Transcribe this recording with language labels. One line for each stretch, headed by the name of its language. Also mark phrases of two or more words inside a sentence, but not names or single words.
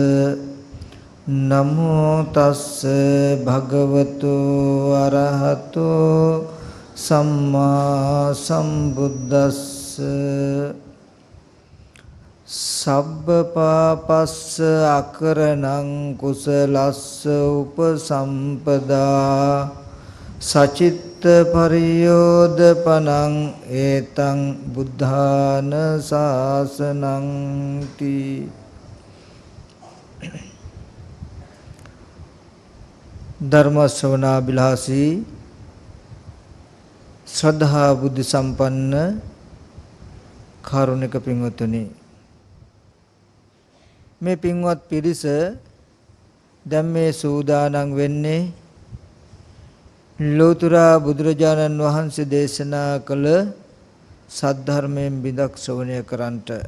Pali: නමෝ තස්ස භගවතු අරහතෝ සම්මා සම්බුද්දස්ස සබ්බ පාපස්ස අකරණං කුසලස්ස උපසම්පදා සචිත්ත පරියෝදපනං ඒතං බුද්ධාන ශාසනං ති.
Sinhala: ධර්ම ශ්‍රවණාබිලාසී ශ්‍රද්ධා බුද්ධ සම්පන්න කාරුණික පින්වතුනි, මේ පින්වත් පිරිස දැන් මේ සූදානම් වෙන්නේ ලෝතර බුදුරජාණන් වහන්සේ දේශනා කළ සද්ධර්මයෙන් බිඳක් ශ්‍රවණය කරන්නට.